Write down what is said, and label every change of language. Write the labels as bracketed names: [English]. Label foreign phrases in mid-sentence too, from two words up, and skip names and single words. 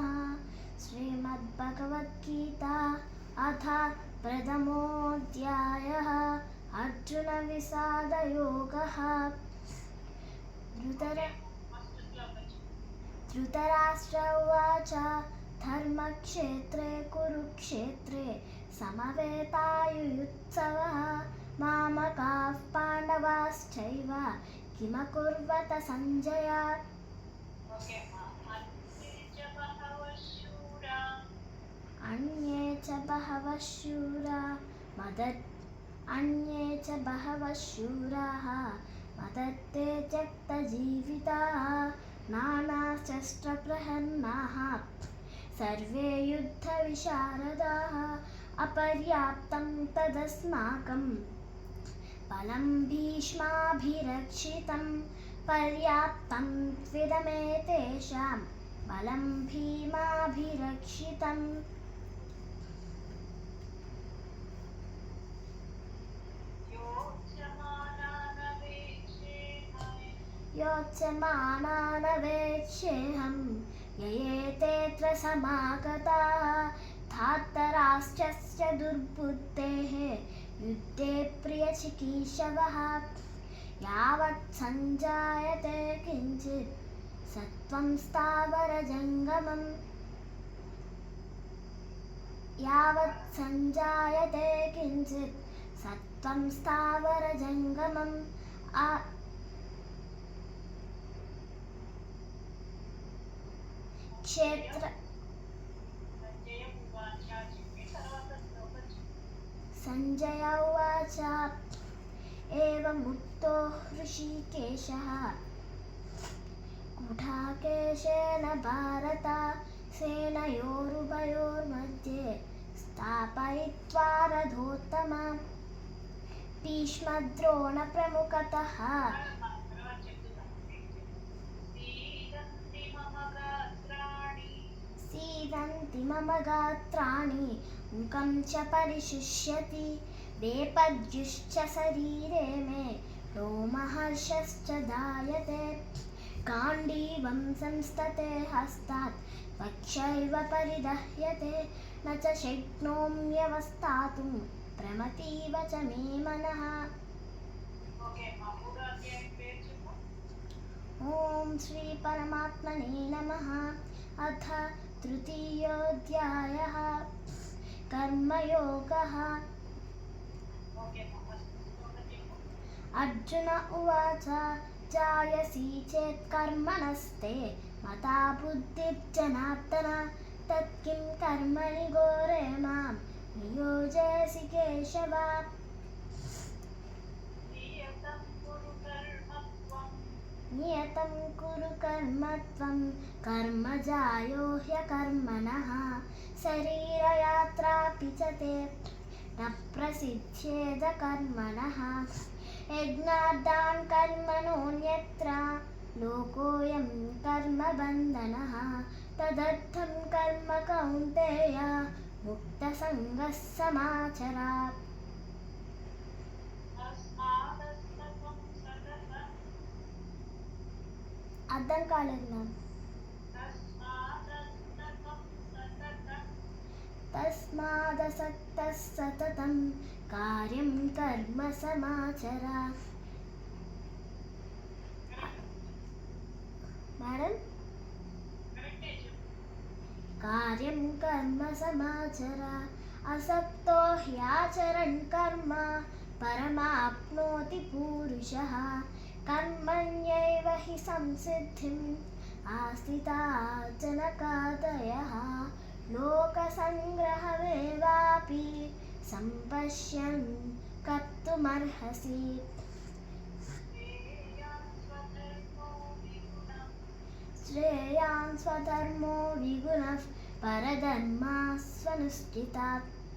[Sanskrit] శ్రీమద్భగవద్గీతా అథ ప్రథమోऽధ్యాయः. అర్జున విషాదయోగः. ధృతరాష్ట్ర ఉవాచ ధర్మక్షేత్రే కురుక్షేత్రే సమవేతాయుయుత్సవः మామకాః పాండవాశ్చైవ కిమకుర్వత సంజయ. అన్యే చ బహవః శూరాः మదత్తే త్యక్తజీవితాः నానాశస్త్రప్రహర్నాः సర్వే యుద్ధవిశారదాः. అపర్యాప్తం తదస్మాకం బలం భీష్మాభిరక్షితం పర్యాప్తం త్విదమేతేషాం బలం భీమాభిరక్షితం. योत्स्यमानानवेक्षेऽहं ययेतेऽत्र समागताः धार्तराष्ट्रस्य दुर्बुद्धेः युद्धे प्रियचिकीर्षवः. यावत् सञ्जायते किञ्चित् सत्त्वं स्थावरजङ्गमम् క్షేత్ర. సంజయ ఉవాచ ఏవముక్తో హృషీకేశः గుడాకేశేన భారత సేనయోరుభయోర్मध्ये స్థాపయిత్వా రథోత్తమాన్ భీష్మద్రోణప్రముఖతः. सीदन्ति मम गात्राणि मुखं च परिशुष्यति वेपद्युश्च शरीरे मे रोमहर्षश्च जायते. गाण्डीवं संस्तते हस्तात् वक्षैव परिदह्यते न च शक्नोम्यवस्थातुं प्रमतीव च मे मनः. ఓం శ్రీ పరమాత్మనే నమః. అథ తృతీయోऽధ్యాయः. కర్మయోగः. అర్జున ఉవాచ జాయసి చేత్ కర్మణస్తే మతా బుద్ధిర్జనార్దన తత్కిం కర్మణి ఘోరే మాం నియోజయసి కేశవ. नियतं कुरु कर्म त्वं कर्मजायो ह्यकर्मणः शरीरयात्रापि च ते न प्रसिद्ध्येद कर्मणः यज्ञाद्दान् कर्मणोऽन्यत्र लोकोऽयं कर्मबन्धनः तदर्थं कर्म कौन्तेय मुक्तसङ्गः समाचर [Telugu] అర్థం కాలేదు మ్యామ్ [Sanskrit] తస్మాదసక్తः సతతం కార్యం కర్మ సమాచర మేడం కార్యం కర్మ సమాచర అసక్తో హ్యాచరన్ కర్మ పరమాప్నోతి పురుషः कर्मण्यैव हि संसिद्धिम् आस्थिता जनकादयः लोकसङ्ग्रहमेवापि सम्पश्यन् कर्तुमर्हसि श्रेयान् स्वधर्मो विगुणः परधर्मास्वनुष्ठितात्